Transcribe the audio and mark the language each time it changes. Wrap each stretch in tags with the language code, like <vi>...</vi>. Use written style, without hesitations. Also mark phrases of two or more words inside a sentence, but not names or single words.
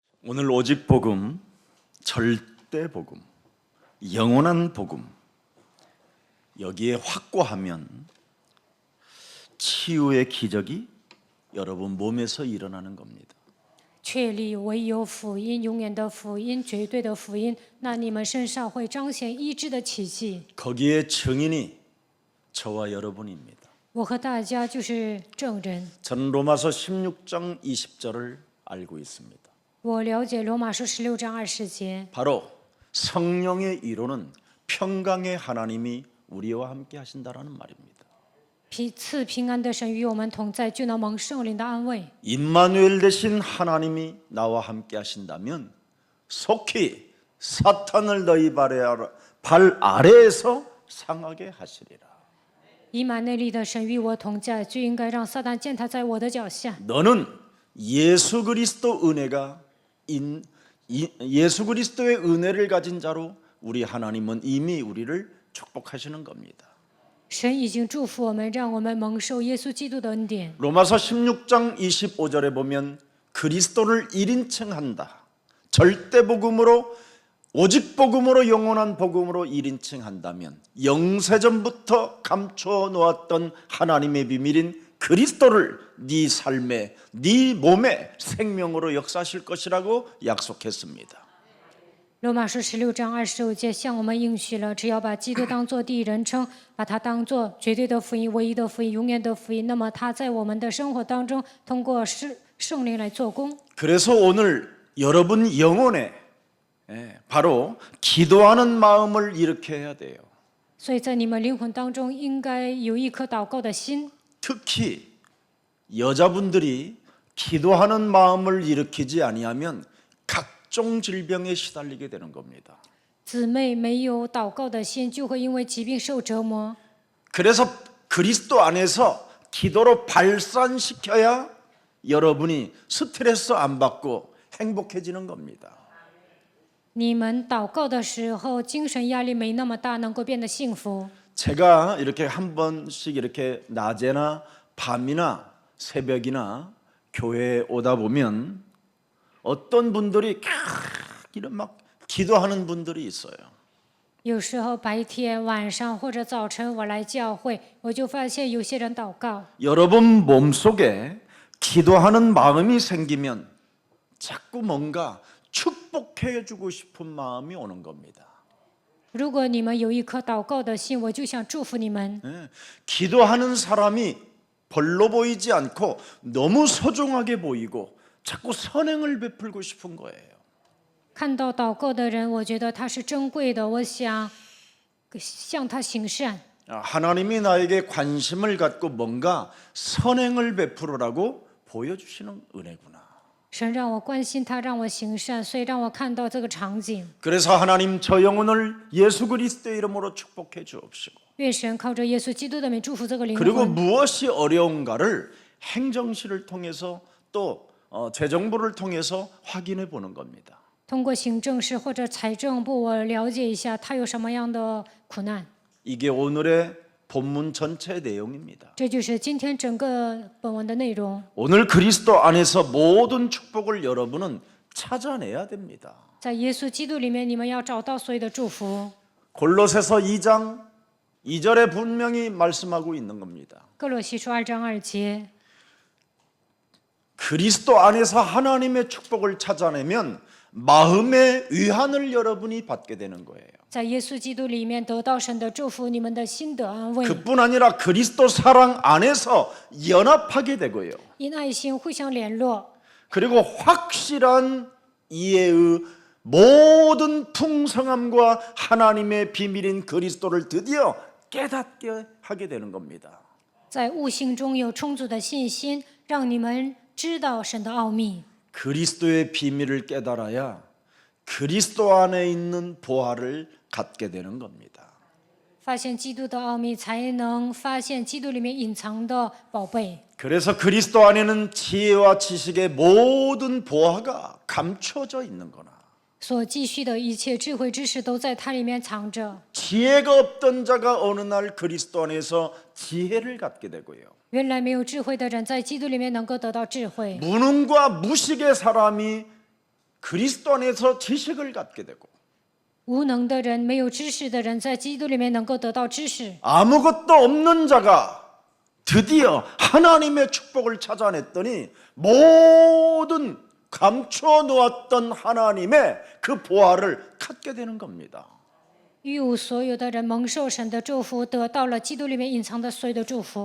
<ko>오늘 오직 복음, 절대 복음, 영원한 복음 여기에 확고하면 치유의 기적이 여러분 몸에서 일어나는 겁니다.</ko> <zh>确立唯有福音、永远的福音、绝对的福音，那你们身上会彰显医治的奇迹。</zh> <ko>거기에 증인이 저와 여러분입니다.</ko> <zh>我和大家就是证人。</zh> <ko>저는 로마서 16장 20절을 알고 있습니다.</ko> <zh>我了解罗马书16章20节，</zh> <ko>바로 성령의 이로는 평강의 하나님이 우리와 함께 하신다라는 말입니다.</ko> <zh>赐平安的神与我们同在，就能蒙圣灵的安慰。</zh> <ko>임마누엘 되신 하나님이 나와 함께 하신다면 속히 사탄을 너희 발 아래에서 상하게 하시리라.</ko> <zh>以马内利的神与我同在，就应该让撒旦践踏在我的脚下。</zh> <ko>너는 예수 그리스도 은혜가 예수 그리스도의 은혜를 가진 자로 우리 하나님은 이미 우리를 축복하시는 겁니다.</ko> <zh>神已经祝福我们，让我们蒙受耶稣基督的恩典。</zh> <ko>로마서 16장 25절에 보면 그리스도를 1인칭한다. 절대 복음으로 오직 복음으로 영원한 복음으로 1인칭한다면 영세전부터 감춰 놓았던 하나님의 비밀인 그리스도를 네 삶에 네 몸에 생명으로 역사하실 것이라고 약속했습니다.</ko> <zh>罗马书16章25节向我们应许了，只要把基督当作第一人称，把它当作绝对的福音、唯一的福音、永远的福音，那么他在我们的生活当中通过圣灵来做工。</zh> <ko>그래서 오늘 여러분 영혼에 바로 기도하는 마음을 일으켜야 돼요.</ko> <zh>所以在你们灵魂当中应该有一颗祷告的心，</zh> <ko>특히 여자분들이 기도하는 마음을 일으키지 아니하면 각종 질병에 시달리게 되는 겁니다.</ko> <zh>姊妹没有祷告的心，就会因为疾病受折磨。</zh> <ko>그래서 그리스도 안에서 기도로 발산시켜야 여러분이 스트레스 안 받고 행복해지는 겁니다.</ko> <zh>你们祷告的时候，精神压力没那么大，能够变得幸福。</zh> <ko>제가 이렇게 한 번씩 이렇게 낮에나 밤이나 새벽이나 교회에 오다 보면 어떤 분들이 이런 막 기도하는 분들이 있어요.</ko> <zh>有时候白天、晚上或者早晨，我来教会，我就发现有些人祷告。</zh> <ko>여러분 몸속에 기도하는 마음이 생기면 자꾸 뭔가 축복해 주고 싶은 마음이 오는 겁니다.</ko> <zh>如果你们有一颗祷告的心，我就想祝福你们。</zh> <ko>기도하는 사람이 별로 보이지 않고 너무 소중하게 보이고 자꾸 선행을 베풀고 싶은 거예요.</ko> <zh>看到祷告的人，我觉得他是珍贵的，我想向他行善。</zh> <ko>하나님이 나에게 관심을 갖고 뭔가 선행을 베풀으라고 보여주시는 은혜구나.</ko> <zh>神让我关心他，让我行善，所以让我看到这个场景。</zh> <ko>그래서 하나님 저 영혼을 예수 그리스도의 이름으로 축복해 주옵시고</ko> <zh>愿神靠着耶稣基督的名祝福这个灵</zh> <ko>그리고</ko> <zh>魂。</zh> <ko>무엇이 어려운가를 행정실을 통해서 또 재정부를 통해서 확인해 보는 겁니다.</ko> <zh>通过行政室或者财政部，我了解一下他有什么样的苦难。</zh> <ko>이게 오늘의 본문 전체 내용입니다.</ko> <zh>这就是今天整个本文的内容。</zh> <ko>오늘 그리스도 안에서 모든 축복을 여러분은 찾아내야 됩니다.</ko> <zh>在耶稣基督里面，你们要找到所有的祝福。</zh> <ko>골로새서 2장 2절에 분명히 말씀하고 있는 겁니다.</ko> <zh>哥罗西书2章2节，</zh> <ko>그리스도 안에서 하나님의 축복을 찾아내면 마음의 위안을 여러분이 받게 되는 거예요.</ko> <zh>在耶稣基督里面得到神的祝福，你们的心得安慰，</zh> <ko>그뿐 아니라 그리스도 사랑 안에서 연합하게 되고요.</ko> <zh>因爱心互相联络，</zh> <ko>그리고 확실한 이해의 모든 풍성함과 하나님의 비밀인 그리스도를 드디어 깨닫게 하게 되는 겁니다.</ko> <zh>在悟性中有充足的信心，让你们知道神的奥秘。</zh> <ko>그리스도의 비밀을 깨달아야 그리스도 안에 있는 보화를 갖게 되는 겁니다.</ko> <zh>发现基督的奥秘，才能发现基督里面隐藏的宝贝。</zh> <ko>그래서 그리스도 안에는 지혜와 지식의 모든 보화가 감춰져 있는 거나</ko> <zh>所继续的一切智慧知识都在它里面藏着。</zh> <ko>지혜가 없던 자가 어느 날 그리스도 안에서 지혜를 갖게 되고요.</ko> <zh>原来没有智慧的人，在基督里面能够得到智慧。</zh> <ko>무능과 무식의 사람이 그리스도 안에서 지식을 갖게 되고</ko> <zh>无能的人、没有知识的人，在基督里面能够得到知识。</zh> <ko>아무것도 없는 자가 드디어 하나님의 축복을 찾아냈더니 모든 감추어 놓았던 하나님의 그 보화를 갖게 되는 겁니다.</ko> <zh>一无所有的人蒙受神的祝福，得到了基督里面隐藏的所有的祝福。</zh>